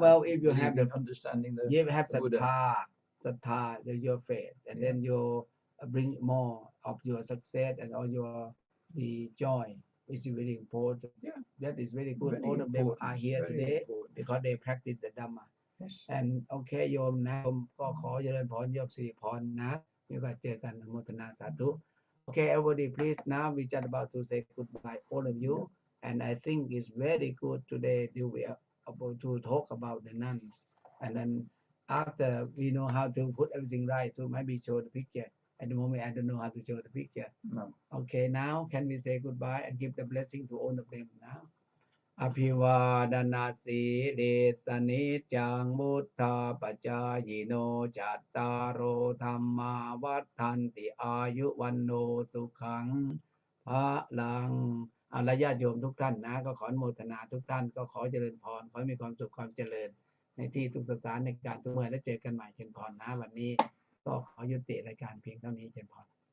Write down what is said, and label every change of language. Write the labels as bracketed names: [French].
[English] Well, if you have the understanding the you have Buddha. sattha, your faith, and then you bring more of your success and all your the joy, which is very important. Yeah, that is very good. Very all of them important. are here Very today important. because they practice the Dhamma. Yes. [Thai] And okay โยมนะก็ขอเจริญพรโยมสิริพรนะมีโอกาสเจอกันอนุโมทนาสาธุ [English] Okay, everybody, please. Now we just about to say goodbye, all of you. And I think it's very good today that we are able to talk about the nuns. And then after we know how to put everything right, to maybe show the picture. At the moment, I don't know how to show the picture. No. Okay, now can we say goodbye and give the blessing to all of them now? [Pali] อภิวาดนาสีเดสนิจังมุทธาปจายโนจัตตารโอธรรมาวัฏทันติอายุวันโนสุขังพระลัง [Thai] และญาติโยมทุกท่านนะก็ขออนุโมทนาทุกท่านก็ขอเจริญพรขอให้มีความสุขความเจริญในที่ทุกสถานในการทุกเมื่อและเจอกันใหม่เชิญพรนะวันนี้ก็ขอยุติรายการเพียงเท่านี้เชิญพร